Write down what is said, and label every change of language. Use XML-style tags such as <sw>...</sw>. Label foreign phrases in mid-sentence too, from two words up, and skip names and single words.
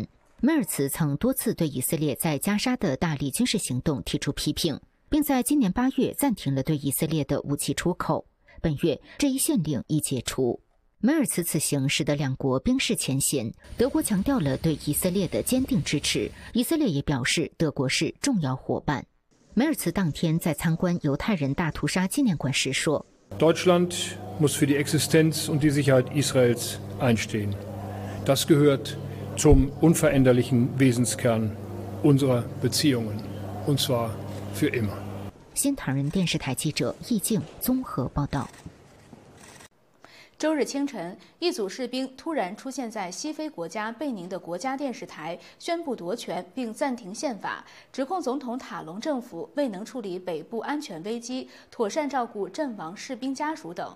<zh>梅尔茨曾多次对以色列在加沙的大力军事行动提出批评，并在今年8月暂停了对以色列的武器出口。本月，这一限令已解除。梅尔茨此行使得两国冰释前嫌，德国强调了对以色列的坚定支持，以色列也表示德国是重要伙伴。梅尔茨当天在参观犹太人大屠杀纪念馆时说</zh> <de>Deutschland muss für die Existenz und die Sicherheit Israels einstehen. Das gehört zum unveränderlichen Wesenskern unserer Beziehungen, und zwar für immer.</de> <zh>新唐人电视台记者易静综合报道。周日清晨，一组士兵突然出现在西非国家贝宁的国家电视台，宣布夺权并暂停宪法，指控总统塔隆政府未能处理北部安全危机，妥善照顾阵亡士兵家属等。</zh>